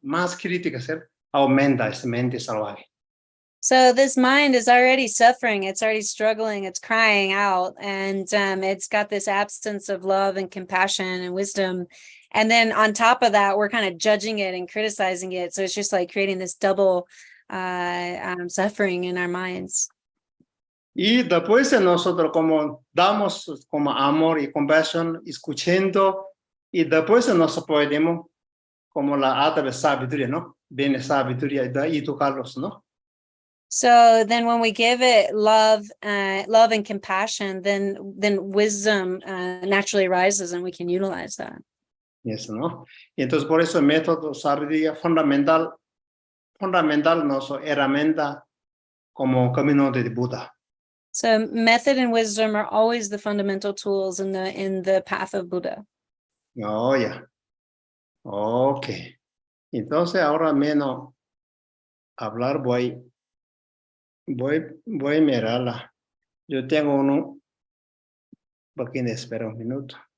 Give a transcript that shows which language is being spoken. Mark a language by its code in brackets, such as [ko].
[es] Más críticas, ¿cierto? Aumenta esa mente salvaje. [en] So this mind is already suffering. It's already struggling. It's crying out, and it's got this absence of love and compassion and wisdom. And then on top of that, we're kind of judging it and criticizing it. So it's just like creating this double suffering in our minds. [es] Y después nosotros como damos como amor y compasión, escuchando, y después nosotros podemos como la alta de sabiduría, ¿no? Viene sabiduría y educarlos, ¿no? [en] So then when we give it love and compassion, then wisdom naturally rises and we can utilize that. [es] Eso, ¿no? Y entonces por eso el método sabiduría fundamental nuestra herramienta como camino de Buda. [en] So method and wisdom are always the fundamental tools in the path of Buddha. [es] Oh, ya. Ok. Entonces ahora menos hablar voy a mirarla. Yo tengo uno, porque espera un minuto.